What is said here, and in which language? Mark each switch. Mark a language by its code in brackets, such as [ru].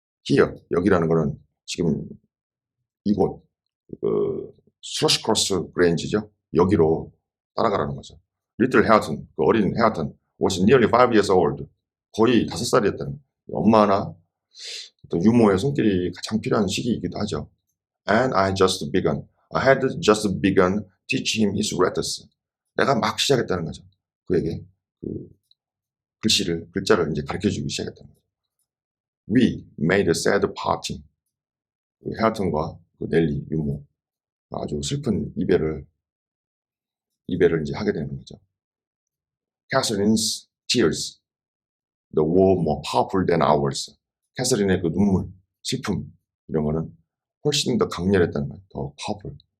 [ko] here 여기라는 거는 지금 이곳 스러시크로스 그레인지죠. 여기로 따라가라는 거죠. 리틀 헤어튼 그 어린 헤어튼 [en] was nearly 5 years old [ko] 거의 5살이었다는 엄마나 또 유모의 손길이 가장 필요한 시기이기도 하죠. [en] And I had just begun teaching him his letters. [ko] 내가 막 시작했다는 거죠. 그에게 그 글자를 이제 가르쳐주기 시작했다는 거죠. [en] We made a sad parting. [ko] 그 헤어튼과 그 넬리 유모 아주 슬픈 이별을 이제 하게 되는 거죠. [en] Catherine's tears, the were more powerful than ours. [ko] 캐서린의 그 눈물, 슬픔 이런 거는 훨씬 더 강렬했다는 거예요. 더 파워풀.